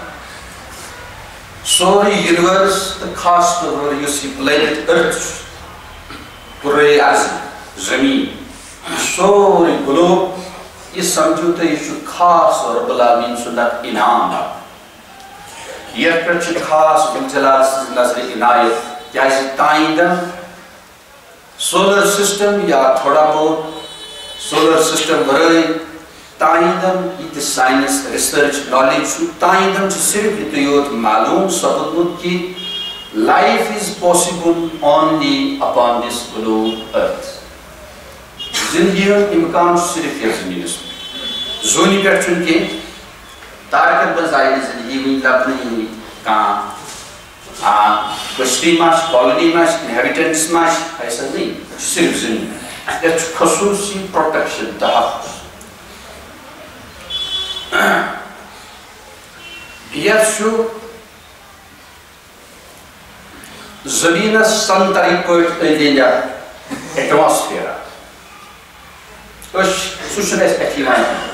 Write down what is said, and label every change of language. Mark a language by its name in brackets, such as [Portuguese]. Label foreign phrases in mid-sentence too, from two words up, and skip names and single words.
[Kashmiri] سورُے یونیورس تہٕ خاص طور یُس یہِ [English] planet earth [Kashmiri] چھُ پُرے عرض زمیٖن یہِ سورُے گلوب یہ سمجھو تو یہ خاص [Arabic] رب العالمین [Kashmiri] سُنٛد اکھ انعام یتھ پٮ۪ٹھ چھِ خاص جلال سٕنٛز نظرِ عنایت کیازِ تائیدن [English] solar system [Kashmiri] یا تھوڑا بہت [English] solar system [Kashmiri] ورٲے تائیدن یہ [English] science research knowledge [Kashmiri] چھُ تائیدن چھُ صرف یُتُے یوت معلوم سپدمُت کہ [English] life is possible only upon this globe earth [Kashmiri] زندگی ہُنٛد امکان چھُ صرف یتھ زمینس پٮ۪ٹھ زوٗنہِ پٮ۪ٹھ چھُنہٕ کینٛہہ تارکن منٛز آیہِ نہٕ زندگی وٕنہِ لبنہٕ یِنٕے کانٛہہ کٔشتی ما چھِ کالونی ما چھِ انہیبِٹنٹس ما چھِ [Urdu] ایسا نہیں [Kashmiri] یہِ چھُ صرف زٔمیٖن یتھ چھُ خصوٗصی پروٹیکشن تحفظ یتھ چھُ زمیٖنس سنتری پٲٹھۍ أنٛدۍ أنٛدۍ اکھ ایٹماسفیر سُہ چھُنہٕ اَسہِ اَتھِ یِوان